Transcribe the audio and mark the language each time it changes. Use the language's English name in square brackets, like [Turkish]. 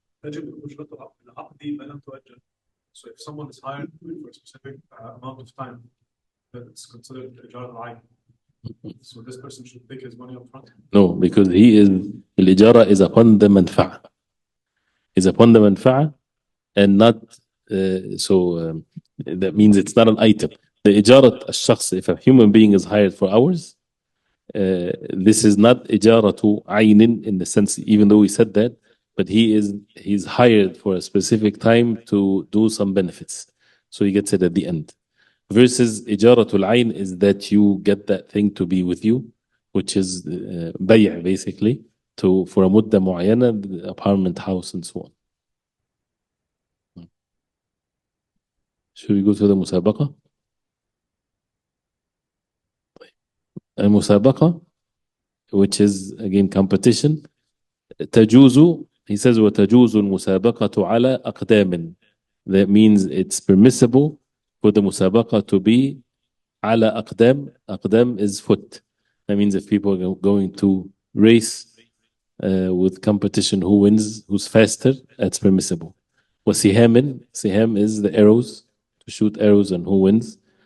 [Arabic] تجب أجرة العقد ما لم تؤجل. [English] So if someone is hired for a specific amount of time, that's considered إجارة العين. So this person should take his money up front? No, because الإجارة is upon the manfa'a. Is upon the manfa'a and not, that means it's not an item. The إجارة الشخص, if a human being is hired for hours, this is not [Arabic] إجارة عين [English] in the sense, even though we said that, but he's hired for a specific time to do some benefits. So he gets it at the end. Versus إجارة العين is that you get that thing to be with you, which is بيع basically, for a [Arabic] مدة معينة, [English] the apartment, house and so on. Should we go to the Musabaqa? Al-Musabaqa, which is again competition. [Arabic] تجوز, [English] he says, [Arabic] وتجوز المسابقة على أقدام. [English] That means it's permissible for the Musabaqa to be [Arabic] على أقدام. [English] أقدام is foot. That means if people are going to race with competition, who wins, who's faster, that's permissible. وسهام, siham is the arrows, to shoot arrows and who wins.